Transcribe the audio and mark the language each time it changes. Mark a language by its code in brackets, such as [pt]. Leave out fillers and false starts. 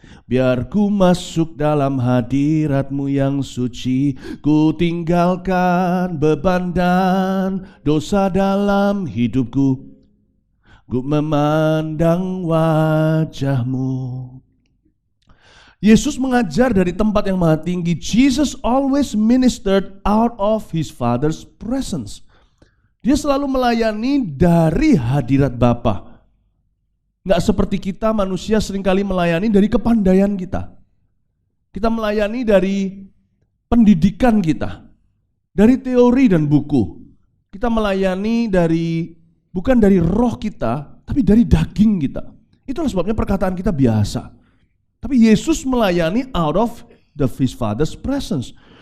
[id] Biar ku masuk dalam hadirat-Mu yang suci. Ku tinggalkan beban dan dosa dalam hidupku. Ku memandang wajah-Mu. Yesus mengajar dari tempat yang maha tinggi. [en] Jesus always ministered out of His Father's presence. [id] Dia selalu melayani dari hadirat Bapa. Nggak seperti kita manusia seringkali melayani dari kepandaian kita. Kita melayani dari pendidikan kita, dari teori dan buku. Kita melayani bukan dari roh kita, tapi dari daging kita. Itulah sebabnya perkataan kita biasa. Tapi Yesus melayani [en] out of His Father's presence.